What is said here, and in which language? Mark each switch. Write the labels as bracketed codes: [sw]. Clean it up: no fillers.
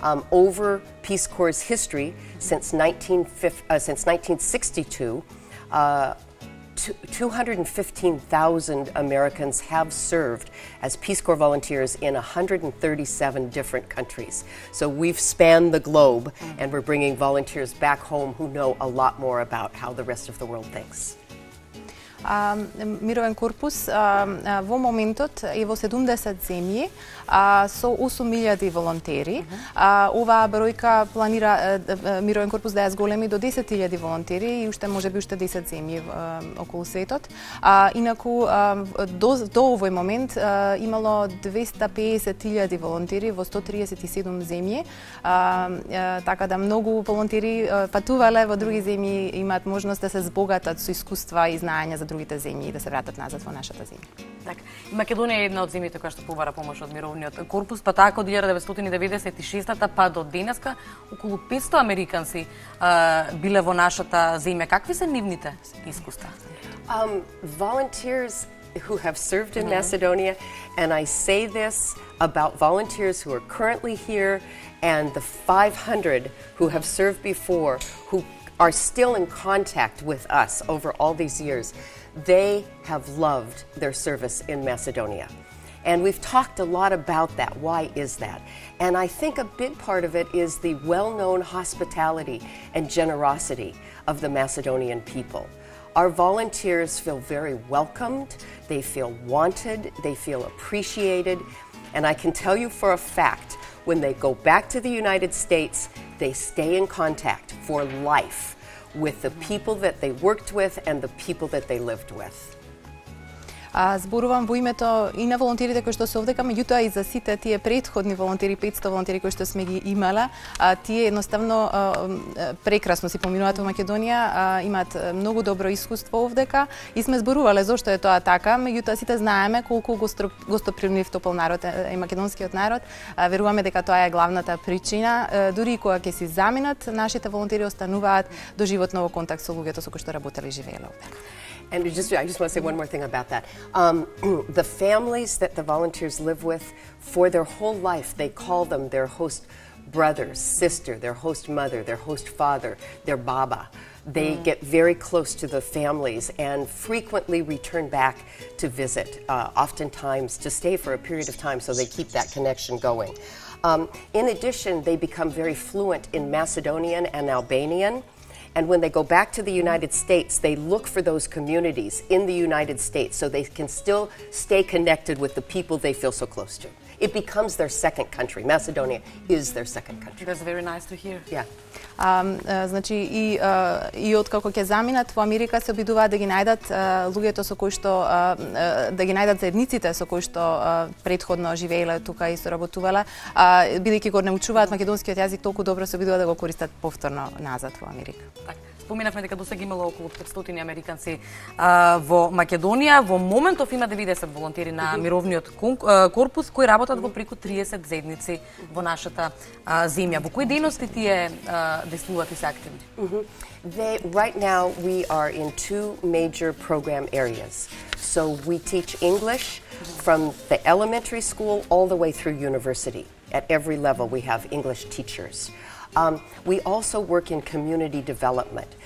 [en] Over Peace Corps' history, since 1962, 215,000 Americans have served as Peace Corps volunteers in 137 different countries. So we've spanned the globe, and we're bringing volunteers back home who know a lot more about how the rest of the world thinks. [mk] Мировен корпус во моментот е во 70 земји со 8.000 волонтери. Оваа бројка планира Мировен корпус да ја зголеми до 10.000 волонтери и уште можеби уште 10 земји околу светот. Инаку до овој момент имало 250.000 волонтери во 137 земји. Така да многу волонтери патувале во други земји, имаат можност да се збогатат со искуства и знаења за другите земји и да се вратат назад во нашата земја. Така. Македонија е една од земјите која што побара помош од Мировниот корпус, па така од 1996 па до денеска околу 500 американци биле во нашата земја. Какви се нивните искуства? [en] Volunteers who have served in Macedonia, and I say this about volunteers who are currently here and the 500 who have served before, who are still in contact with us over all these years. They have loved their service in Macedonia. And we've talked a lot about that. Why is that? And I think a big part of it is the well-known hospitality and generosity of the Macedonian people. Our volunteers feel very welcomed, they feel wanted, they feel appreciated, and I can tell you for a fact, when they go back to the United States, they stay in contact for life with the people that they worked with and the people that they lived with. [mk] Зборувам во името и на волонтерите кои што се овдека, меѓутоа и за сите тие претходни волонтери, 500 волонтери кои што сме ги имале. Тие едноставно прекрасно си поминуваат во Македонија, имаат многу добро искуство овдека и сме зборувале зошто е тоа така, меѓутоа сите знаеме колку гостопримлив топол народ е македонскиот народ. Веруваме дека тоа е главната причина. Дури и кога ќе си заминат, нашите волонтери остануваат доживотно во контакт со луѓето со кои што работеле и живееле овдека. [en] And I just want to say one more thing about that. The families that the volunteers live with, for their whole life, they call them their host brother, sister, their host mother, their host father, their baba. They get very close to the families and frequently return back to visit, oftentimes to stay for a period of time, so they keep that connection going. In addition, they become very fluent in Macedonian and Albanian. And when they go back to the United States, they look for those communities in the United States so they can still stay connected with the people they feel so close to. It becomes their second country. Macedonia is their second country. That's very nice to hear. Yeah. [mk] Значи и откако ќе заминат во Америка се обидуваат да ги најдат луѓето со кои што да ги најдат заедниците со кои што претходно живееле тука и соработувале, бидејќи го научуваат македонскиот јазик толку добро, се обидуваат да го користат повторно назад во Америка. Споменавме дека досега имало околу 500 американци во Македонија. Во моментов има 90 волонтери на Мировниот корпус кои работат работат во преку 30 заедници во нашата земја. Во кои дејности тие действуваат и се активни? [en] Right now, we are in two major program areas. So we teach English from the elementary school all the way through university. At every level, we have English teachers. We also work in community development.